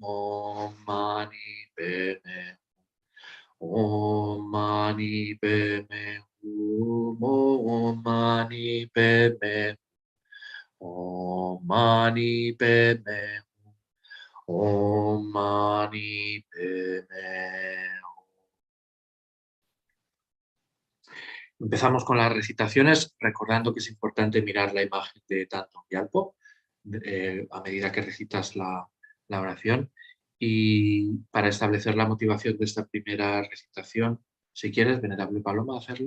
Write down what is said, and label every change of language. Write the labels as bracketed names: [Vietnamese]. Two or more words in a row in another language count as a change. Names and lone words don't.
[Sanskrit] Om mani padme hum. Om mani padme hum. Om mani padme hum. Om mani padme hum. Om mani padme hum. [Spanish] Empezamos con las recitaciones, recordando que es importante mirar la imagen de Thangtong Gyalpo a medida que recitas la oración. Y para establecer la motivación de esta primera recitación, si quieres, Venerable Paloma, hacerlo.